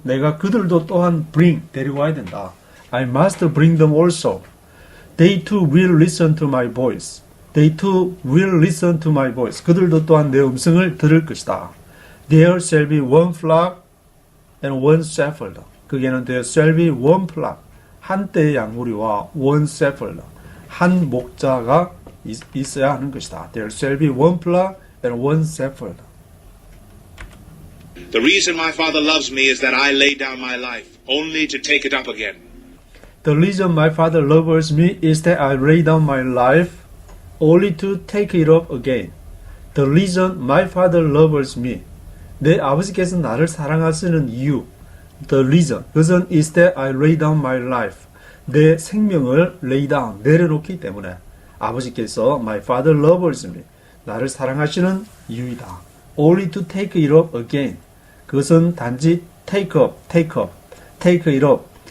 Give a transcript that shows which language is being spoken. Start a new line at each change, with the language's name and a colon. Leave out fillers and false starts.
Korean: 내가 그들도 또한 bring, 데리고 와야 된다.
English: I must bring them also. They too will listen to my voice. They too will listen to my voice.
Korean: 그들도 또한 내 음성을 들을 것이다.
English: There shall be one flock and one shepherd.
Korean: 그게는
English: there shall be one flock.
Korean: 한때의 양무리와
English: one shepherd.
Korean: 한 목자가 있어야 하는 것이다.
English: There shall be one flock and one shepherd. The reason my Father loves me is that I lay down my life, only to take it up again. The reason my Father loves me is that I lay down my life only to take it up again. The reason my Father loves me.
Korean: 내 아버지께서 나를 사랑하시는 이유.
English: The reason.
Korean: 그것은
English: is that I lay down my life.
Korean: 내 생명을 lay down, 내려놓기 때문에 아버지께서
English: my Father loves me.
Korean: 나를 사랑하시는 이유이다.
English: Only to take it up again.
Korean: 그것은 단지
English: take it up.